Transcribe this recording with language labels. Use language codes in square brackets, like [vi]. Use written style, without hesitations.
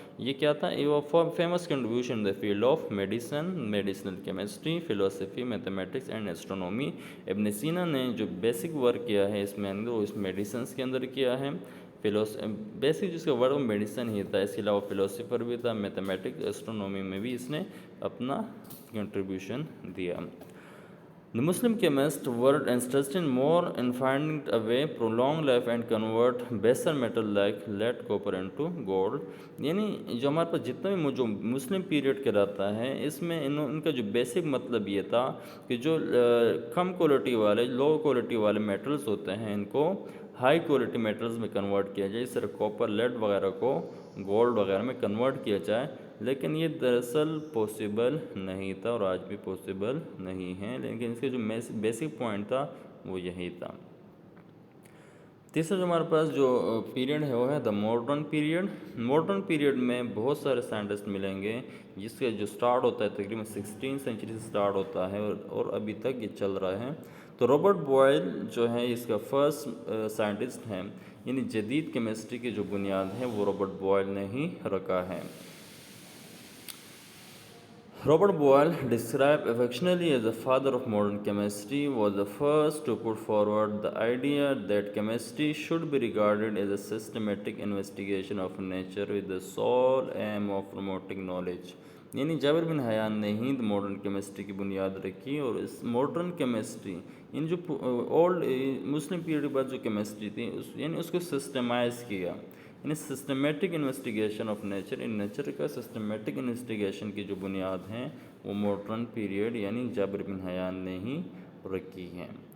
[ur] یہ کیا تھا، [en] Famous contribution in the field of medicinal chemistry, philosophy, mathematics and astronomy. [ur] ابن سینا نے جو بیسک ورک کیا ہے اس میں اندر، وہ اس میڈیسنس کے اندر کیا ہے. بیسک جس کا ورڈ میڈیسن ہی تھا، اس کے علاوہ فلاسفر بھی تھا، میتھمیٹکس، ایسٹرونومی میں بھی اس نے اپنا کنٹریبیوشن دیا. [en] The Muslim chemists were interested more in finding a way to prolong life and convert baser metal like lead, copper into gold. [ur] یعنی جو ہمارے پاس جتنا بھی جو مسلم پیریڈ کہلاتا ہے، اس میں ان کا جو بیسک مطلب یہ تھا کہ جو کم کوالٹی والے، لو کوالٹی والے میٹلز ہوتے ہیں، ان کو ہائی کوالٹی میٹلز میں کنورٹ کیا جائے. اس طرح کوپر، لیڈ وغیرہ کو گولڈ وغیرہ میں کنورٹ کیا جائے. لیکن یہ دراصل پاسبل نہیں تھا اور آج بھی پاسبل نہیں ہے، لیکن اس کے جو بیسک پوائنٹ تھا وہ یہی تھا. تیسرا جو ہمارے پاس جو پیریڈ ہے وہ ہے the modern period. Modern period میں بہت سارے سائنٹسٹ ملیں گے، جس کا جو سٹارٹ ہوتا ہے تقریباً 16 سینچری سے سٹارٹ ہوتا ہے اور ابھی تک یہ چل رہا ہے. تو رابرٹ بوائل جو ہے اس کا فرسٹ سائنٹسٹ ہیں، یعنی جدید کیمسٹری کی جو بنیاد ہے وہ رابرٹ بوائل نے ہی رکھا ہے. [en] Robert Boyle, described affectionately as the father of modern chemistry, was the first to put forward the idea that chemistry should be regarded as a systematic investigation of nature with the sole aim of promoting knowledge. [ur] یعنی جابر بن حیان نے ہی modern chemistry کی بنیاد رکھی، اور اس modern chemistry یعنی جو old مسلم period کے بعد جو کیمسٹری تھی یعنی اس کو سسٹمائز کیا. یعنی systematic investigation of nature, in nature کا سسٹمیٹک انویسٹیگیشن کی جو بنیاد ہیں وہ ماڈرن پیریڈ یعنی جابر بن حیان نے ہی رکھی ہیں.